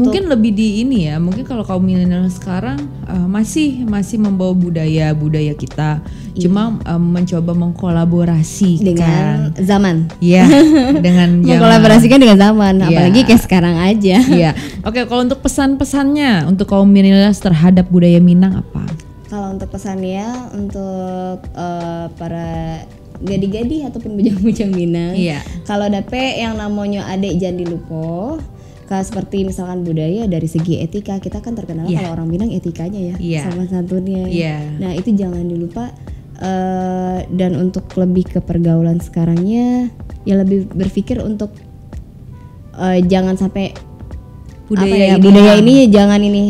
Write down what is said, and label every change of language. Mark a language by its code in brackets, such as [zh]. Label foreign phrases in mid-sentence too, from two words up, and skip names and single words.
[id] mungkin lebih di ini ya, mungkin kalau kaum milenial sekarang masih membawa budaya kita, cuma mencoba mengkolaborasikan dengan zaman. Dengan mengkolaborasikan dengan zaman, apalagi kayak sekarang aja. Oke, kalau untuk pesan-pesannya untuk kaum milenial terhadap budaya Minang apa? Kalau untuk pesannya untuk para gadi-gadi ataupun bujang-bujang Minang, kalau dapet yang namanya adek jangan dilupa. Seperti misalkan budaya dari segi etika, kita kan terkenal kalau orang Minang etikanya sama santunnya. Nah itu jangan dilupa. Dan untuk lebih ke pergaulan sekarangnya, ya lebih berpikir untuk jangan sampai budaya ini jangan ini.